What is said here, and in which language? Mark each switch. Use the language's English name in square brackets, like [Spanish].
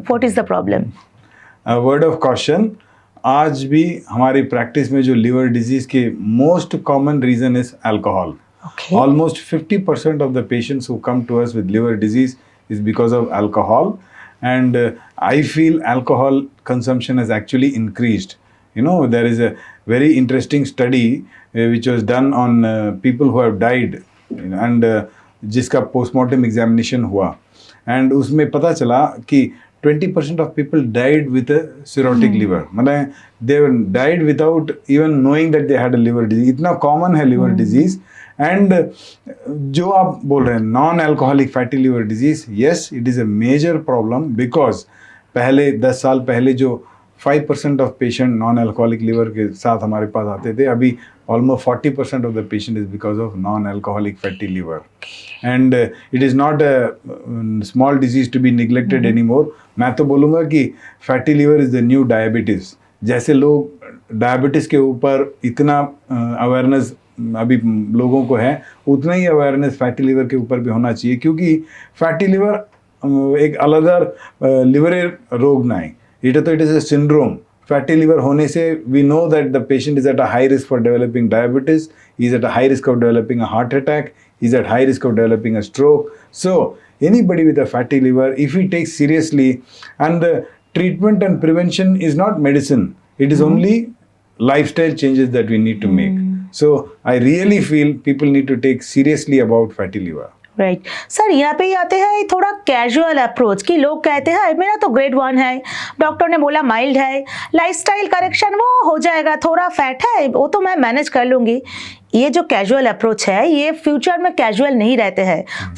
[English] What is the problem? A word of caution, [Hindi] आज भी हमारी प्रैक्टिस में जो लिवर डिजीज के most common reason is alcohol. [English] Okay. Almost 50% of the patients who come to us with liver disease is because of alcohol, and I feel alcohol consumption has actually increased. You know, there is a very interesting study which was done on people who have died, you know, [Hindi] and जिसका postmortem examination हुआ, and उसमें पता चला कि 20% of people died with a cirrhotic liver. मतलब [English] They died without even knowing that they had a liver disease. [Hindi] इतना common है liver disease. And जो आप बोल रहे हैं non alcoholic fatty liver disease, yes it is a major problem because पहले 10 साल पहले जो 5% of patient non alcoholic liver के साथ हमारे पास आते थे, अभी [English] almost 40% of the patient is because of non-alcoholic fatty liver, and it is not a small disease to be neglected anymore। [Hindi] मैं तो बोलूँगा कि [English] fatty liver is the new diabetes। [Hindi] जैसे लोग डायबिटीज़ के ऊपर इतना अवेयरनेस अभी लोगों को है, उतना ही अवेयरनेस फैटी लिवर के ऊपर भी होना चाहिए, क्योंकि फैटी लिवर एक अलग लिवर रोग नहीं, [English] It is a syndrome. [Hindi] Fatty liver होने से [English] We know that the patient is at a high risk for developing diabetes, he is at a high risk of developing a heart attack, he is at high risk of developing a stroke. So anybody with a fatty liver, if he takes seriously, and the treatment and prevention is not medicine, it is only lifestyle changes that we need to make. So I really feel people need to take seriously about fatty liver. [Hindi] Right sir, यहाँ पे ही आते हैं थोड़ा casual approach कि लोग कहते हैं मेरा तो ग्रेड 1 है, डॉक्टर ने बोला माइल्ड है, लाइफस्टाइल करेक्शन वो हो जाएगा, थोड़ा फैट है वो तो मैं मैनेज कर लूँगी। ये जो कैजुअल अप्रोच है ये फ्यूचर में कैजुअल नहीं रहते हैं।